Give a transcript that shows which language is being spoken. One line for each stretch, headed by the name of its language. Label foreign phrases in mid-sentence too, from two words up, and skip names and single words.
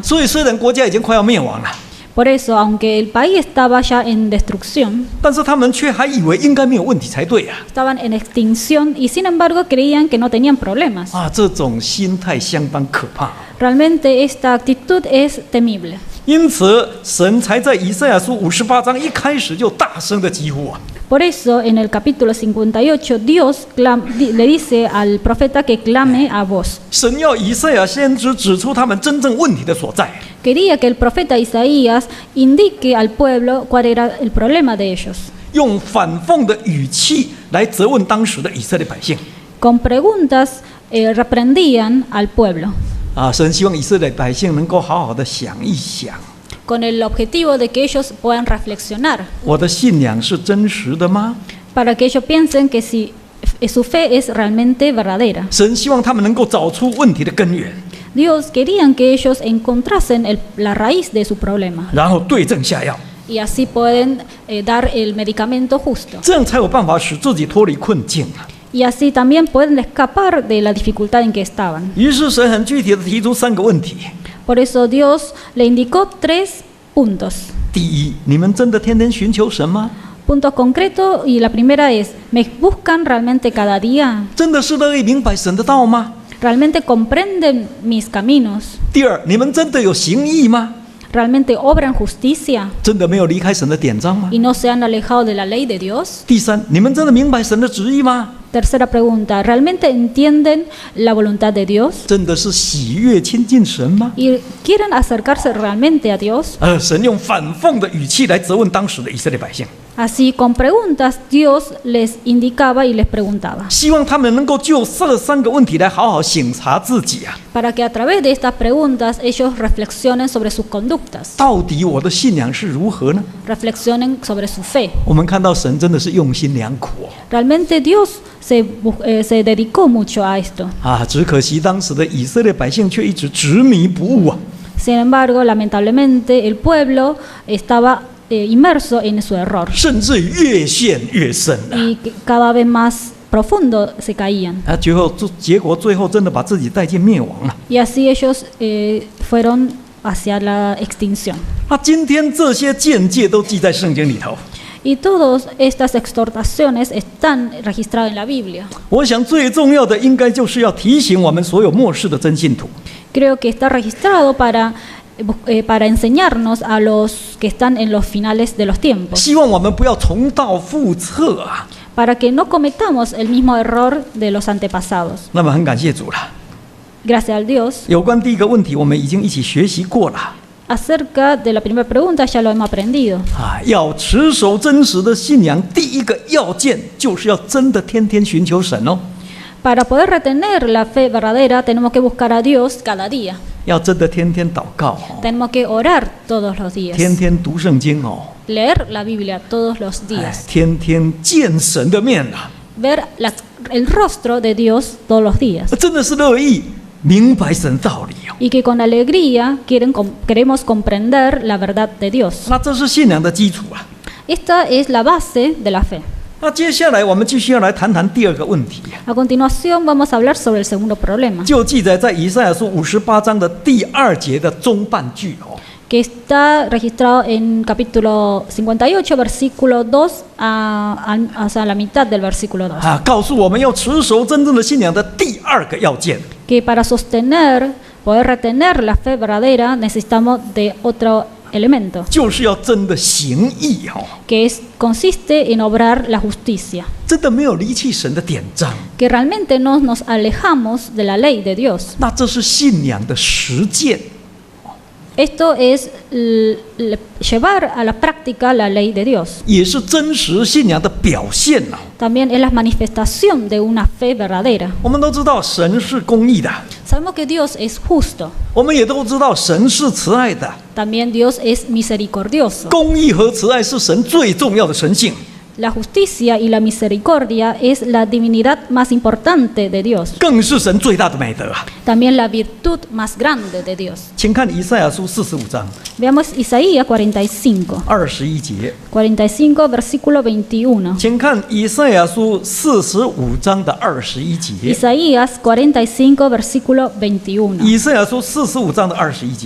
Chinese: 所以，虽然国家已经快要灭亡了，
Spanish: Por eso, aunque el país estaba ya en destrucción,
Chinese: 但是他们却还以为应该没有问题才对啊！
Spanish: estaban en extinción y sin embargo creían que no tenían problemas.
Chinese: 这种心态相当可怕。
Spanish: Realmente esta actitud es temible.
Chinese: 因此，神才在以赛亚书58章一开始就大声的疾呼啊！
Spanish: Por eso, en el capítulo 58, Dios le dice al profeta que clame a voz.
Chinese: 神要以赛亚先知指出他们真正问题的所在。
Spanish: Quería que el profeta Isaías indique al pueblo cuál era el problema de ellos.
Chinese: 用反讽的语气来责问当时的以色列百姓。
Spanish: Con preguntas reprendían al pueblo,
Chinese: 神希望以色列百姓能够好好的想一想，
Spanish: con el objetivo de que ellos puedan reflexionar,
Chinese: 我的信仰是真实的吗？
Spanish: para que ellos piensen que si su fe es realmente verdadera.
Chinese: 神希望他们能够找出问题的根源，
Spanish: Dios querían que ellos encontrasen la raíz de su problema
Chinese: 然后对症下药，
Spanish: y así pueden dar el medicamento justo.
Chinese: 这样才有办法使自己脱离困境啊！
Spanish: Y así también pueden escapar de la dificultad en que estaban.
Chinese: 于是神很具体的提出3个问题。
Spanish: Por eso Dios le indicó 3 puntos.
Chinese: 第一，你们真的天天寻求神吗？
Spanish: Puntos concretos y la primera es, ¿me buscan realmente cada día?
Chinese: 真的是乐意明白神的道吗？
Spanish: ¿Realmente comprenden mis caminos?
Chinese: 第二，你们真的有行义吗？
Spanish: ¿Realmente obran justicia
Chinese: 真的没有离开神的典章吗？
Spanish: y no se han alejado de la ley de Dios?
Chinese: 第三，你们真的明白神的旨意吗？
Spanish: Tercera pregunta, ¿realmente entienden la voluntad de Dios?
Chinese: 真的是喜悦亲近神吗？
Spanish: ¿Y quieren acercarse realmente a Dios?
Chinese: 神用反讽的语气来责问当时的以色列百姓，
Spanish: Así, con preguntas, Dios les indicaba y les preguntaba,
Chinese: 希望他们能够就这3个问题来好好省察自己啊！
Spanish: para que a través de estas preguntas ellos reflexionen sobre sus conductas,
Chinese: 到底我的信仰是如何呢？
Spanish: reflexionen sobre su fe.
Chinese: 我们看到神真的是用心良苦哦。
Spanish: Realmente Dios se dedicó mucho a esto.
Chinese: 只可惜当时的以色列百姓却一直执迷不悟啊！
Spanish: Sin embargo, lamentablemente, el pueblo estaba inmerso en su error
Chinese: 甚至越陷越深啊！
Spanish: y cada vez más profundo se caían.
Chinese: 结果最后真的把自己带进灭亡了。
Spanish: Y así ellos fueron hacia la extinción.
Chinese: 今天这些见解都记在圣经里头。
Spanish: Y todas estas exhortaciones están registradas en la Biblia.
Chinese: 我想最重要的应该就是要提醒我们所有末世的真信徒，
Spanish: Creo que está registrado para para enseñarnos a los que están en los finales de los tiempos,
Chinese: 希望我们不要重蹈覆辙啊。
Spanish: para que no cometamos el mismo error de los antepasados.
Chinese: 那么很感谢主了。
Spanish: Gracias al Dios.
Chinese: 有关第一个问题，我们已经一起学习过了
Spanish: Acerca de la primera pregunta ya lo hemos aprendido. 啊。
Chinese: 要持守真实的信仰，第一个要件就是要真的天天寻求神哦，
Spanish: Para poder retener la fe verdadera tenemos que buscar a Dios cada día.
Chinese: 要真的天天祷告哦，
Spanish: Tenemos que orar todos los días.
Chinese: 天天读圣经哦，
Spanish: Leer la Biblia todos los 哎 días.
Chinese: 天天见神的面啊，
Spanish: Ver el rostro de Dios todos los días.
Chinese: 真的是乐意明白神道理哦。
Spanish: Y que con alegría queremos comprender la verdad de Dios.
Chinese: 那这是信仰的基础啊。
Spanish: Esta es la base de la fe.
Chinese: 那接下来我们继续要来谈谈第二个问题，
Spanish: A continuación vamos a hablar sobre el segundo problema,
Chinese: 就记载在以赛亚书58章的第2节的中半句哦。
Spanish: que está registrado en capítulo 58, versículo 2, hasta la mitad del versículo 2.
Chinese: 啊，告诉我们要持守真正的信仰的第2个要件，
Spanish: Que para poder retener la fe verdadera, necesitamos de otro elemento,
Chinese: 就是要真的行义哦，
Spanish: que consiste en obrar la justicia.
Chinese: 真的没有离弃神的典章，
Spanish: Que realmente no nos alejamos de la ley de Dios.
Chinese: 那这是信仰的实践，
Spanish: Esto es llevar a la práctica la ley de Dios.
Chinese: 也是真实信仰的表现哦。
Spanish: También es la manifestación de una fe verdadera.
Chinese: 我们都知道神是公义的，
Spanish: Sabemos que Dios es justo.
Chinese: 我们也都知道神是慈爱的，
Spanish: También Dios es misericordioso.
Chinese: 公义和慈爱是神最重要的神性。
Spanish: La justicia y la misericordia es la divinidad más importante de Dios.
Chinese: 更是神最大的美德啊！
Spanish: También la virtud más grande de Dios.
Chinese: 请看以赛亚书45章
Spanish: Veamos Isaías 45.
Chinese: 21 节，
Spanish: 45, versículo 21.
Chinese: 请看以赛亚书45章的21节，
Spanish: Isaías 45, versículo 21.
Chinese: 以赛亚书45章的21节，